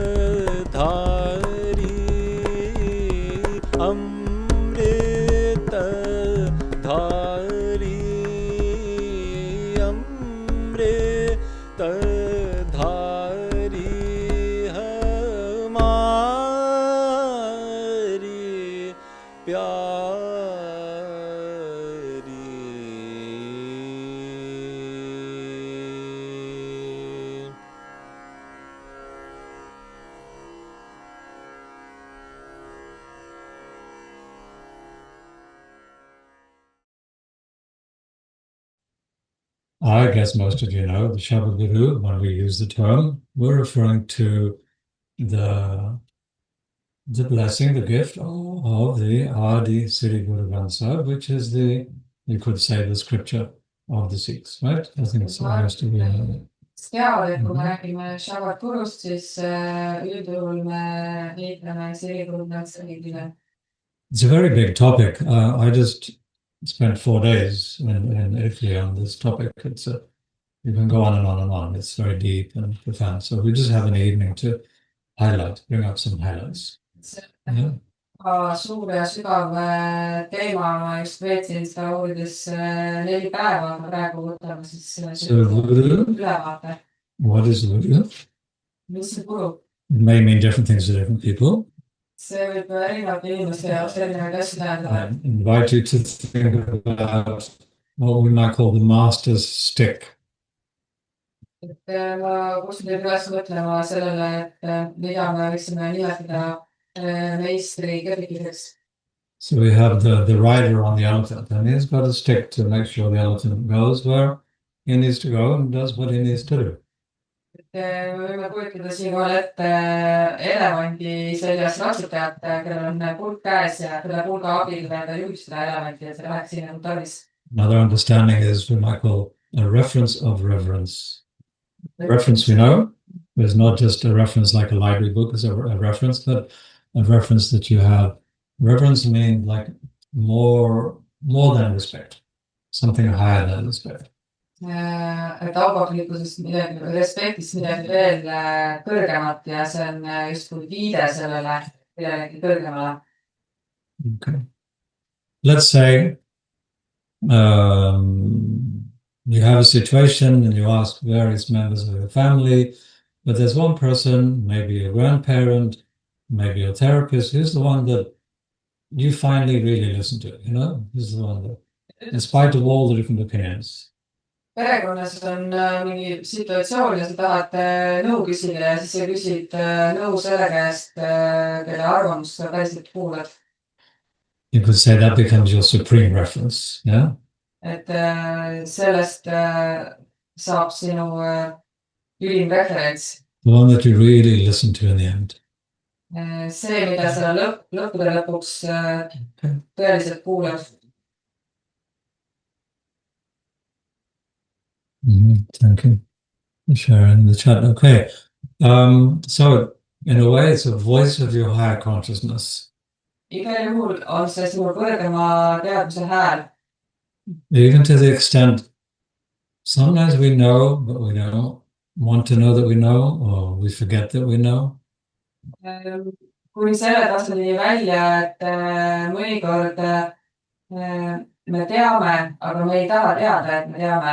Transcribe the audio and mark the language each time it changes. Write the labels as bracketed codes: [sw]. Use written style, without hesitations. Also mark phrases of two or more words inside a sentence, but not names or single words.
[hi] धारी अमृत धारी अमृत धारी हमारी प्यारी [en] I guess most of you know the Shabd Guru, when we use the term, we're referring to the blessing, the gift of the Adi Sri Guru Granth Sahib, which is the, you could say, the scripture of the Sikhs, right? I think it's supposed to be. [et] teavad, et kui me räägime Shabd Gurust, siis üldjuhul me liitleme Sirigurudnatsõgile. [en] It's a very big topic. I just spent 4 days in Italy on this topic. You can go on and on and on. It's very deep and profound. So we just have an evening to bring up some highlights. Yeah. [et] Suur ja sügav teema, ma just veetsin seda uurides 4 päeva, aga praegu võtame siis ülevaate. [en] What is Guru? [et] Mis see Guru? [en] It may mean different things to different people. [et] See võib erinevate inimeste jaoks erinevaid asju tähendada. [en] I invite you to think about what we might call the master's stick. [et] Ma kutsun teid üles mõtlema sellele, et mida me võiksime nimetada meistri kätikeseks. [en] So we have the rider on the elephant, and he's got a stick to make sure the elephant goes where he needs to go and does what he needs to do. [et] Me võime kujutada siinkohal ette elevandi seljas ratsutajat, kellel on pulk käes ja selle pulga abil ta juhib seda elevanti ja see läheks siin nagu tarvis. [en] Another understanding is we might call a reference of reverence. Reference we know is not just a reference like a library book, it's a reference, but a reference that you have. Reverence means like more than respect, something higher than respect. [et] Et auvaklikkusest midagi, respektist midagi veel kõrgemat ja see on justkui viide sellele midagi kõrgemale. [en] Okay. Let's say you have a situation and you ask various members of your family, but there's one person, maybe a grandparent, maybe a therapist, who's the one that you finally really listen to, you know? Who's the one that, in spite of all the different opinions. [et] Perekonnas on mingi situatsioon ja sa tahad nõu küsida ja siis sa küsid nõu selle käest, kelle arvamust sa päriselt kuulad. [en] You could say that becomes your supreme reference, yeah? [et] Et sellest saab sinu ülim referents. [en] The one that you really listen to in the end. [et] See, mida sa lõppude lõpuks tõeliselt kuulad. [en] Thank you for sharing the chat. Okay. So in a way, it's a voice of your higher consciousness. [et] Igal juhul on see sinu kõrgema teadvuse hääl. [en] Even to the extent, sometimes we know, but we don't want to know that we know, or we forget that we know. [et] Kuni selle tasandini välja, et mõnikord me teame, aga me ei taha teada, et me teame.